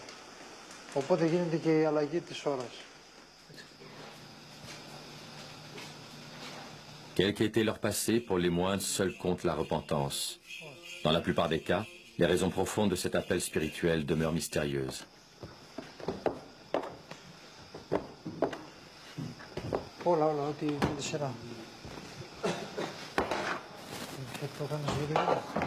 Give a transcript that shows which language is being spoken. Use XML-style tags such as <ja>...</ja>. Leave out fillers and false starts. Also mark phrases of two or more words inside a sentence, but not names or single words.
<el>Οπότε γίνεται και η αλλαγή της ώρας.</el> <fr>Quel qu'ait été leur passé, pour les moines, seul compte la repentance. Dans la plupart des cas, les raisons profondes de cet appel spirituel demeurent mystérieuses.</fr> <el>Όλα, ό,τι με τη σειρά. Το κάνεις βίντεο.</el>